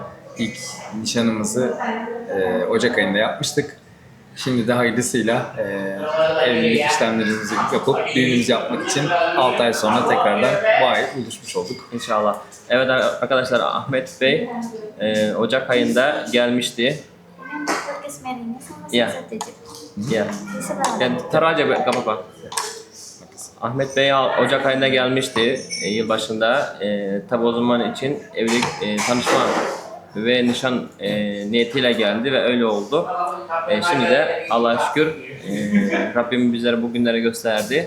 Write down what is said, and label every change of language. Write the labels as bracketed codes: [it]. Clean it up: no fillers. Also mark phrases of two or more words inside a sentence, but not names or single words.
[tr] İlk nişanımızı Ocak ayında yapmıştık. Şimdi de hayırlısıyla evlilik işlemlerimizi yapıp düğünümüzü yapmak için 6 ay sonra tekrardan bu ay buluşmuş olduk. İnşallah. Evet arkadaşlar, Ahmet Bey Ocak ayında gelmişti. [id] Podcast Merina sama Iya. Sensei Tejep. Ya. Ya taruh aja, gak apa-apa. [tr] Ahmet Bey Ocak ayında gelmişti yılbaşında. Tabi o zaman için evlilik, tanışma ve nişan niyetiyle geldi ve öyle oldu. Şimdi de Allah'a şükür Rabbim bizlere bu günleri gösterdi.